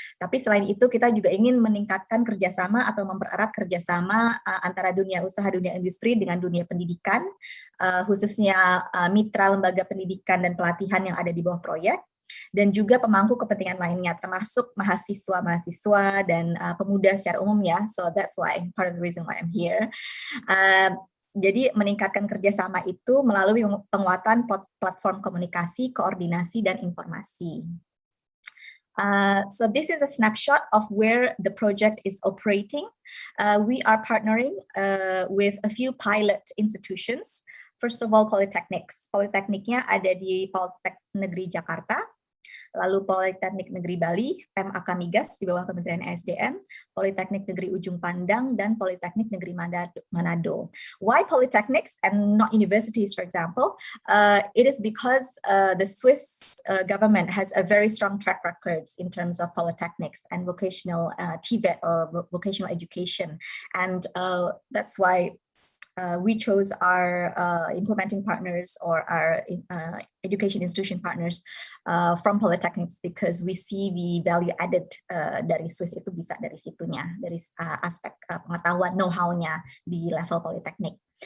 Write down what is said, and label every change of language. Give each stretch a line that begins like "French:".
Indonesian: Tapi selain itu kita juga ingin meningkatkan kerjasama atau mempererat kerjasama antara dunia usaha, dunia industri dengan dunia pendidikan, khususnya mitra lembaga pendidikan dan pelatihan yang ada di bawah proyek, dan juga pemangku kepentingan lainnya, termasuk mahasiswa dan pemuda secara umum ya.
English: So that's why part of the reason why I'm here.
Indonesian: Jadi meningkatkan kerjasama itu melalui penguatan platform komunikasi, koordinasi, dan informasi.
English: So this is a snapshot of where the project is operating. We are partnering with a few pilot institutions. First of all, polytechnics.
Indonesian: Politekniknya ada di Politeknik Negeri Jakarta, lalu Politeknik Negeri Bali, MAK Migas di bawah Kementerian SDM, Politeknik Negeri Ujung Pandang, dan Politeknik Negeri Manado.
English: Why polytechnics and not universities, for example? It is because the Swiss government has a very strong track records in terms of polytechnics and vocational TVET or vocational education, and that's why we chose our implementing partners or our education institution partners from polytechnics because we see the value added
Indonesian: dari Swiss itu bisa dari situnya, dari aspek pengetahuan know-how-nya di level politeknik.